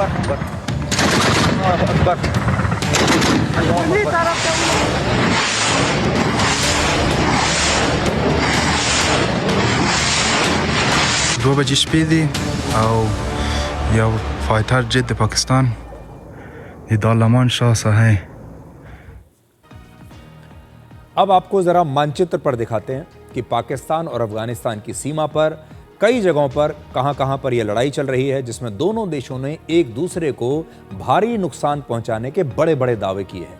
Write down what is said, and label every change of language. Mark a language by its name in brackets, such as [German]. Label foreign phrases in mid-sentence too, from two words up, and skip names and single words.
[Pashto] دو بجې شپې دي او یو فایټر جیټ د پاکستان د دالمان شاه صاحب. [Hindi] अब आपको जरा मानचित्र पर दिखाते हैं कि पाकिस्तान और अफगानिस्तान की सीमा पर कई जगहों पर कहां पर यह लड़ाई चल रही है, जिसमें दोनों देशों ने एक दूसरे को भारी नुकसान पहुंचाने के बड़े बड़े दावे किए हैं.